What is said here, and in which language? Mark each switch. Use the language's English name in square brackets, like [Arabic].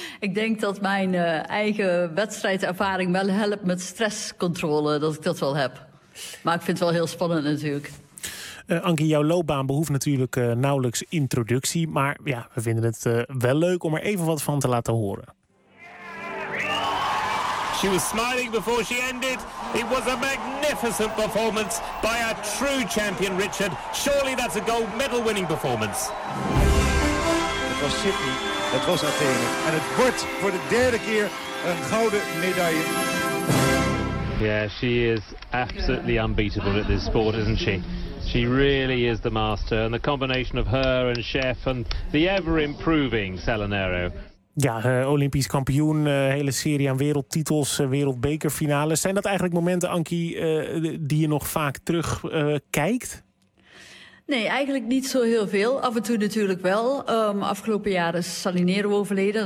[Dutch] Ik denk dat mijn eigen wedstrijdervaring wel helpt met stresscontrole, dat ik dat wel heb. Maar ik vind het wel heel spannend natuurlijk. Ankie, jouw loopbaan behoeft natuurlijk nauwelijks introductie. Maar ja, we vinden het wel leuk om er even wat van te laten horen. [English] She was smiling before she ended. It was a magnificent performance by a true champion, Richard. Surely that's a gold medal winning performance. [Dutch] Het was Sydney, het was Athene. En het wordt voor de derde keer een gouden medaille. [English] Yeah, she is absolutely unbeatable at this sport, isn't she? She really is the master. And the combination of her and Chef and the ever-improving Salinero. [Dutch] Ja, Olympisch kampioen, hele serie aan wereldtitels, wereldbekerfinales. Zijn dat eigenlijk momenten, Ankie, die je nog vaak terugkijkt? Nee, eigenlijk niet zo heel veel. Af en toe natuurlijk wel. Afgelopen jaar is Salinero overleden.